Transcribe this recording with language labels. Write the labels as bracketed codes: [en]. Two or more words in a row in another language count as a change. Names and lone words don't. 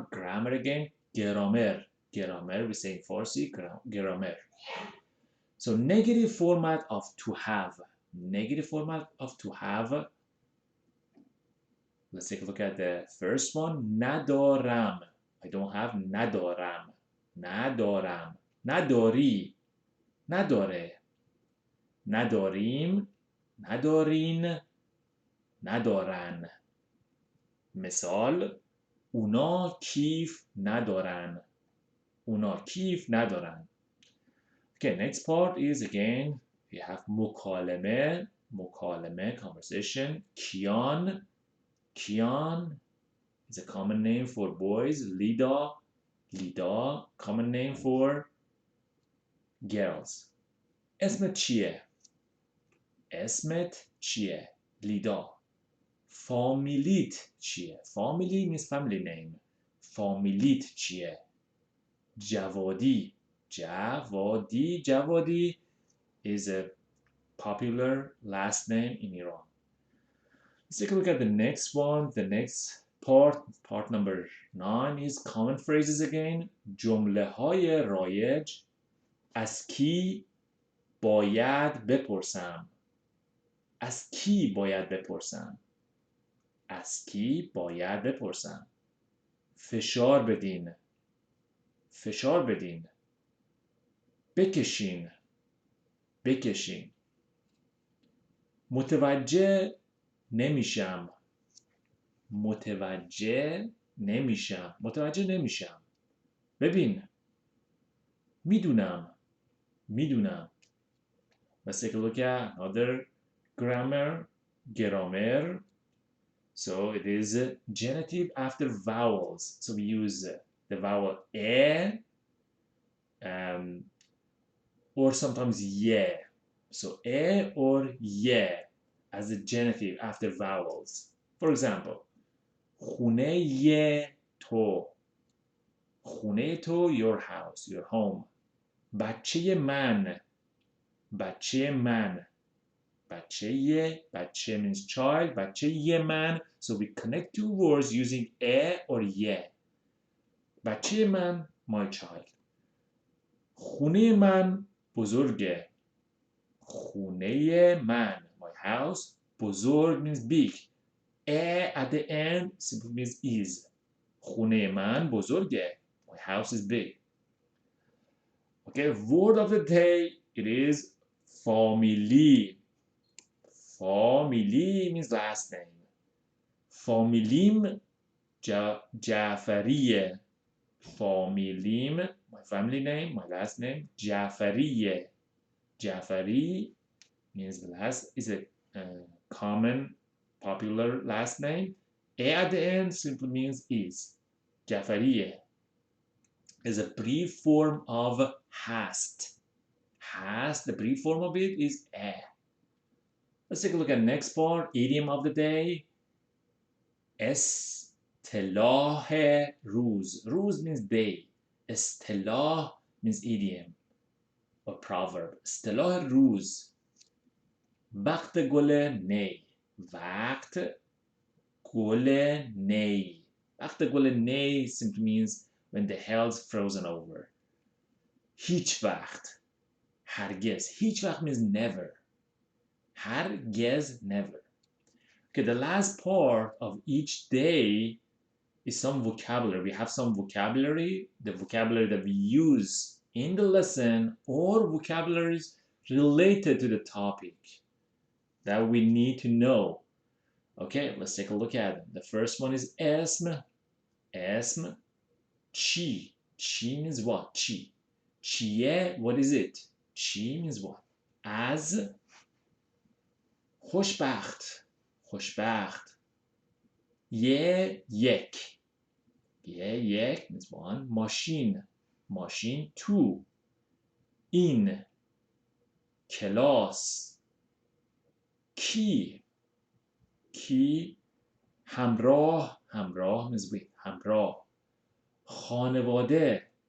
[en] Grammar again. Grammar. Grammar, [fa] we say [en] in Farsi, grammar. So negative format of to have. Negative format of to have. Let's take a look at the first one. [fa] Nadoram. [en] I don't have [fa] ندارم. ندارم. نداری. نداره. نداریم. ندارین. ندارن. مثال اونا کیف ندارن. اونا کیف ندارن. [en] Okay, next part is again we have مکالمه. [fa] مکالمه, conversation. کیان. [en] کیان is a common name for boys. [fa] لیدا. لیدا, [en] common name for girls. [fa] اسمت چیه؟ اسمت چیه؟ لیدا. فامیلیت چیه؟ فامیلی [en] means family name. [fa] فامیلیت چیه؟ جوادی. [en] جوادی. جوادی is a popular last name in Iran. Let's take a look at the next one. The next part number 9 is common phrases again. [fa] جمله های رایج. از کی باید بپرسم؟ از کی باید بپرسم؟ از کی باید بپرسم؟ فشار بدین. فشار بدین. بکشین. بکشین. متوجه نمیشم. متوجه نمیشم. متوجه نمیشم. ببین. میدونم. میدونم. [en] Let's take a look at another grammar. So it is genitive after vowels. So we use the vowel e or sometimes ye. So e or ye as a genitive after vowels. For example, [fa] خونه تو. خونه تو, [en] your house, your home. [fa] بچه من. بچه من. [en] بچه means child. [fa] بچه من. [en] So we connect two words using e or ye. [fa] بچه من, [en] my child. [fa] خونه من بزرگه. خونه من, [en] my house. بزرگ means big. E at the end simply means is. [fa] خونه من بزرگه. [en] My house is big. Okay, word of the day, it is family. Family means last name. [fa] فامیلیم جعفریه. فامیلیم, [en] my family name, my last name, جعفریه. Jafari means the last is a common, popular last name. A at the end simply means is. Jafariye is a brief form of hast. Hast, the brief form of it is a. Let's take a look at the next part, idiom of the day. [fa] اصطلاح روز. [en] روز means day. اصطلاح means idiom or proverb. [fa] اصطلاح روز. وقت گل نی. وقت گل نی. وقت گل نی [en] simply means when the hell's frozen over. [fa] هیچ وقت. هرگز. هیچ وقت [en] means never. هرگز never. Okay, the last part of each day is some vocabulary. We have some vocabulary, the vocabulary that we use in the lesson or vocabularies related to the topic that we need to know. Okay, let's take a look at them. The first one is [fa] اسم. اسم. چی. [en] چی means what? [fa] چی. چیه, [en] what is it? چی means what? [fa] از. خوشبخت. خوشبخت. یک. [en] یک means one. [fa] ماشین. ماشین. two. این. کلاس. کی. کی. همراه. [en] همراه means with. [fa] همراه. خانواده.